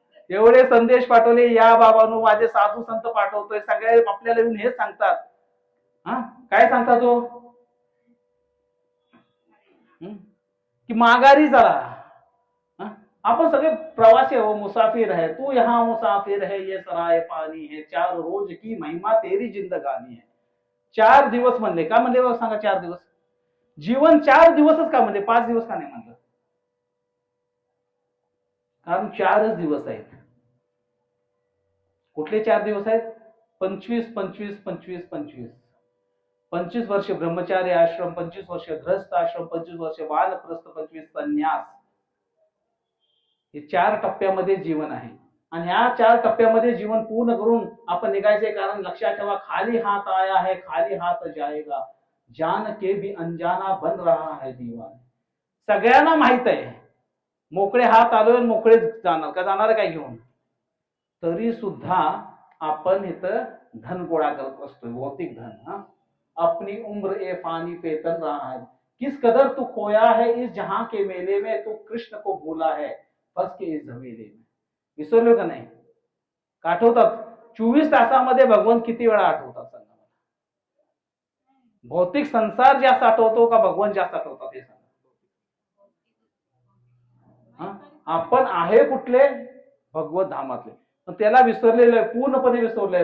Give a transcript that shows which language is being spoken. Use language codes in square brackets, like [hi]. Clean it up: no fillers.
[mr] एवढे संदेश पाठवले, या बाबांनो, माझे साधू संत पाठवतोय, सगळे आपल्याला येऊन हेच सांगतात. काय सांगतात तो? की माघारी चला. आपण सगळे प्रवासी हो, [hi] मुसाफिर है. तू यहाँ मुसाफिर है, ये सराय पानी है, 4 रोज की महिमा तेरी जिंदगानी है. [mr] 4 दिवस म्हणले का म्हणले बघ सांगा. 4 दिवस जीवन 4 दिवसच का म्हणले, 5 दिवस का नाही म्हणलं? कारण 4च दिवस आहेत. कुठले 4 दिवस आहेत? 25 25 25 25 25 वर्ष ब्रह्मचारी आश्रम, 25 वर्ष गृहस्थ आश्रम, 25 वर्ष वानप्रस्थ, 25 संन्यास. हे 4 टप्प्यामध्ये जीवन आहे. आणि ह्या 4 टप्प्यामध्ये जीवन पूर्ण करून आपण निघायचंय. कारण लक्षात ठेवा, [hi] खाली हात आया है खाली हात जाएगा, जान के भी अनजाना बन रहा है दीवाना. [mr] सगळ्यांना माहित आहे मोकळे हात आलोय, मोकळे जाणार का, जाणार काय घेऊन? तरी सुद्धा आपण इथं धन गोळा करत असतोय, भौतिक धन. [hi] अपनी उम्र ए फानी पे तन रहा है, किस कदर तू खोया है इस जहां के मेले में, तू कृष्ण को भूला है बस के इस झमेले में. [mr] विसरलो का नाही? आठवतात? 24 तासामध्ये भगवान किती वेळा आठवतात सांगा मला? भौतिक संसार जास्त आठवतो का भगवान जास्त आठवतात हे सांगा? आपण आहे कुठले? भगवत धामातले. त्याला विसरलेलं आहे, पूर्णपणे विसरलंय.